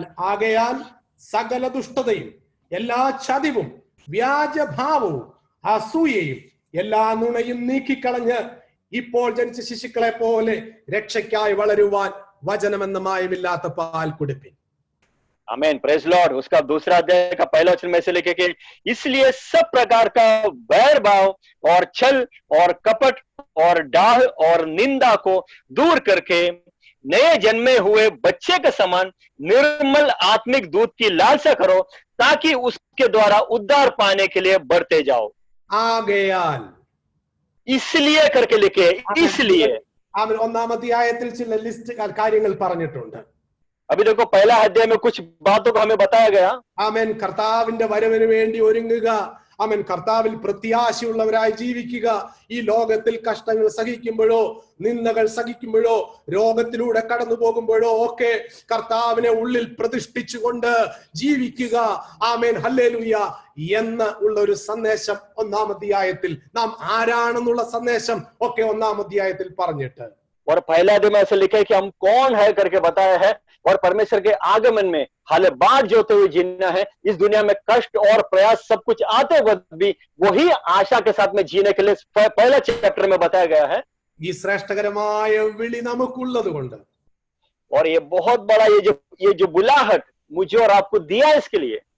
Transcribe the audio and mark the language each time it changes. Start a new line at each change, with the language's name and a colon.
Malayalam: ആകയാൽ സകല ദുഷ്ടതയും എല്ലാ ചതിവും വ്യാജഭാവവും അസൂയയും എല്ലാ നുണയും നീക്കിക്കളഞ്ഞ് ഇപ്പോൾ ജനിച്ച ശിശുക്കളെ പോലെ രക്ഷയ്ക്കായി വളരുവാൻ വചനമെന്ന മായമില്ലാത്ത പാൽ കുടിപ്പിൻ.
Hindi: आमीन,
English: Praise Lord.
Hindi: उसका 2रा अध्याय का पहला वचन में से लिखे कि इसलिए सब प्रकार का वैर भाव और छल और कपट और डाह और निंदा को दूर करके नए जन्मे हुए बच्चे के समान निर्मल आत्मिक दूध की लालसा करो, ताकि उसके द्वारा उद्धार पाने के लिए बढ़ते जाओ।
Malayalam: ആകയാൽ,
Hindi: इसलिए करके लिखे, इसलिए।
Malayalam: ആമേൻ. 1-ാം അധ്യായത്തിൽ ചില ലിസ്റ്റ് കാര്യങ്ങൾ പറഞ്ഞിട്ടുണ്ട്.
Hindi: अभी देखो पहला अध्याय में कुछ बातों को हमें बताया गया।
Malayalam: ആമേൻ. കർത്താവിന്റെ വരവിന് വേണ്ടി ഒരുങ്ങുക. ആമേൻ. കർത്താവിൽ പ്രത്യാശയുള്ളവരായി ജീവിക്കുക. ഈ ലോകത്തിൽ കഷ്ടങ്ങൾ സഹിക്കുമ്പോഴോ നിന്ദകൾ സഹിക്കുമ്പോഴോ രോഗത്തിലൂടെ കടന്നു പോകുമ്പോഴോ ഒക്കെ കർത്താവിനെ ഉള്ളിൽ പ്രതിഷ്ഠിച്ചുകൊണ്ട് ജീവിക്കുക. ആമേൻ, ഹല്ലേലൂയ എന്ന് ഉള്ള ഒരു സന്ദേശം 1-ാം അധ്യായത്തിൽ, നാം ആരാണെന്നുള്ള സന്ദേശം ഒക്കെ 1-ാം അധ്യായത്തിൽ പറഞ്ഞിട്ട്,
Hindi: और पहला अध्याय में ऐसा लिखा है कि हम कौन है करके बताया है, और परमेश्वर के आगमन में हाले बाट जोते हुए जीना है। इस दुनिया में कष्ट और प्रयास सब कुछ आते वक्त भी वही आशा के साथ में जीने के लिए पहला चैप्टर में बताया गया है।
Malayalam: ഈ ശ്രേഷ്ഠകരമായ വിളി നമുക്കുള്ളത് കൊണ്ട്
Hindi: और ये बहुत बड़ा ये जो बुलाहट मुझे और आपको दिया है इसके लिए